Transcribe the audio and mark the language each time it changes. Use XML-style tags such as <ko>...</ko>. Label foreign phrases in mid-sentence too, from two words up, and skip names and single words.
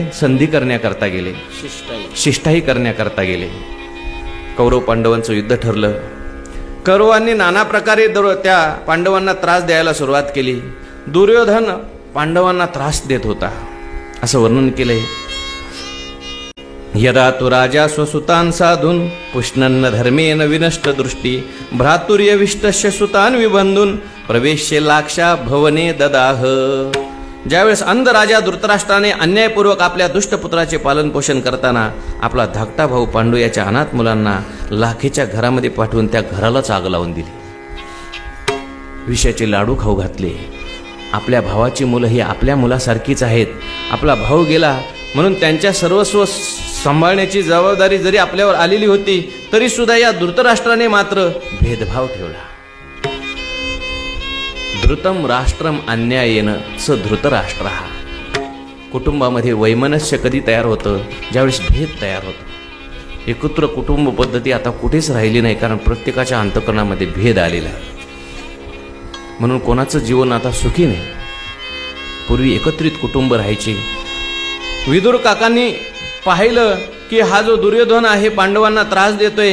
<mr>संधी करण्याकरता गेले, शिष्टाई करण्याकरता गेले. कौरव पांडवांचं युद्ध ठरलं. कौरवांनी नाना प्रकारे त्या पांडवांना त्रास द्यायला सुरुवात केली. दुर्योधन पांडवांना त्रास देत होता असं वर्णन केलंय.</mr> <sa>यदा तु राजा स्वसुतान साधून पुष्णन्न धर्मेन विनष्ट दृष्टी भ्रातुर्यविष्टस्य सुतान विबंधून प्रवेश्य लाक्षा भवने ददाह.</sa> <mr>ज्यावेळेस अंध राजा धृतराष्ट्राने अन्यायपूर्वक आपल्या दुष्टपुत्राचे पालनपोषण करताना आपला धाकटा भाऊ पांडू याच्या अनाथ मुलांना लाखेच्या घरामध्ये पाठवून त्या घरालाच आग लावून दिली. विषयाचे लाडू खाऊ घातले. आपल्या भावाची मुलं ही आपल्या मुलासारखीच आहेत. आपला भाऊ गेला म्हणून त्यांच्या सर्वस्व सांभाळण्याची जबाबदारी जरी आपल्यावर आलेली होती तरी सुद्धा या धृतराष्ट्राने मात्र भेदभाव ठेवला.</mr> <sa>धृतम राष्ट्रम अन्यायेन स धृतराष्ट्र.</sa> <mr>कुटुंबामध्ये वैमनस्य कधी तयार होतं? ज्यावेळेस भेद तयार होतो. एकत्र कुटुंब पद्धती आता कुठेच राहिली नाही, कारण प्रत्येकाच्या अंतःकरणामध्ये भेद आलेला आहे. म्हणून कोणाचं जीवन आता सुखी नाही. पूर्वी एकत्रित कुटुंब राहायची. विदुर काकांनी पाहिलं की हा जो दुर्योधन आहे पांडवांना त्रास देतोय.</mr>